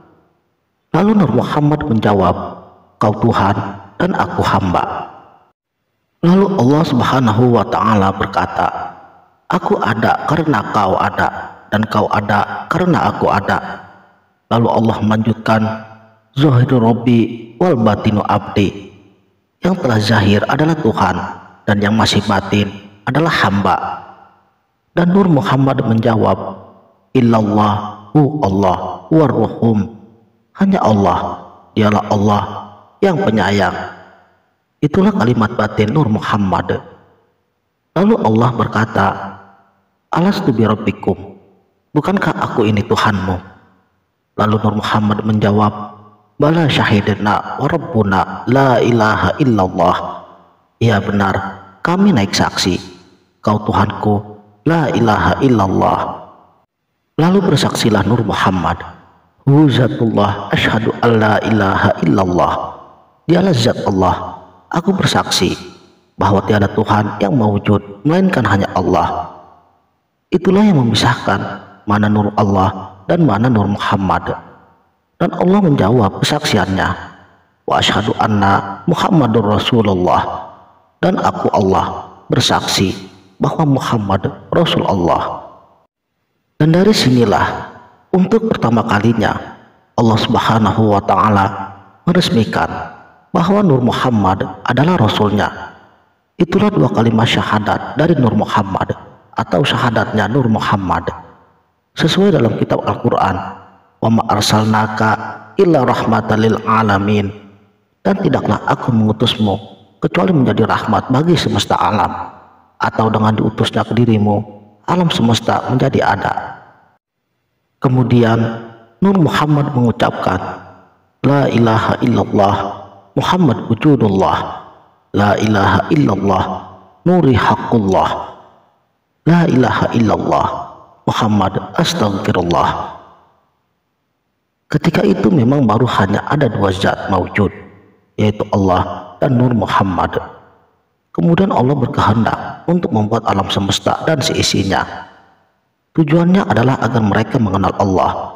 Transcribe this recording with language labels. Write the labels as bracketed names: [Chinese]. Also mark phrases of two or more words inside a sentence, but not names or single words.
[Indonesian] Lalu Nur Muhammad menjawab, "Kau Tuhan dan aku hamba." Lalu Allah [Arabic] سبحانه وتعالى [Indonesian] berkata, "Aku ada karena kau ada, dan kau ada karena aku ada." Lalu Allah melanjutkan, [Arabic] "ظاهر ربي والباطن عبدي." [Indonesian] Yang telah zahir adalah Tuhan, dan yang masih batin adalah hamba. Dan Nur Muhammad menjawab, [Arabic] إلا الله الله والرحم, [Indonesian] hanya Allah, dialah Allah yang penyayang. Itulah kalimat batin Nur Muhammad. Lalu Allah berkata, [Arabic] ألست بربكم, [Indonesian] bukankah aku ini Tuhanmu? Lalu Nur Muhammad menjawab, [Arabic] بلى شهدنا وربنا لا إله إلا الله. [Indonesian] Ya benar, kami naik saksi, kau Tuhanku, [Arabic] لا إله إلا الله. [Indonesian] Lalu bersaksilah Nur Muhammad, [Arabic] هو ذات الله أشهد أن لا إله إلا الله, [Indonesian] dialah zat Allah, aku bersaksi bahwa tiada Tuhan yang mewujud melainkan hanya Allah. Itulah yang memisahkan mana Nur Allah dan mana Nur Muhammad. Dan Allah menjawab kesaksiannya, [Arabic] وأشهد أن محمدا رسول الله, [Indonesian] dan aku Allah bersaksi bahwa Muhammad Rasul Allah. Dan dari sinilah untuk pertama kalinya Allah [Arabic] سبحانه وتعالى [Indonesian] meresmikan bahwa Nur Muhammad adalah Rasulnya. Itulah dua kalimat syahadat dari Nur Muhammad atau syahadatnya Nur Muhammad. Sesuai dalam kitab Al-Quran, [Arabic] وما أرسلناك إلا رحمة للعالمين, [Indonesian] dan tidaklah aku mengutusmu kecuali menjadi rahmat bagi semesta alam, atau dengan diutusnya ke dirimu alam semesta menjadi ada. Kemudian Nur Muhammad mengucapkan, [Arabic] لا إله إلا الله محمد وجود الله لا إله إلا الله نور حق الله لا إله إلا الله محمد أستغفر الله. [Indonesian] Ketika itu memang baru hanya ada dua zat mawujud, yaitu Allah dan Nur Muhammad. Kemudian Allah berkehendak untuk membuat alam semesta dan seisinya. Tujuannya adalah agar mereka mengenal Allah.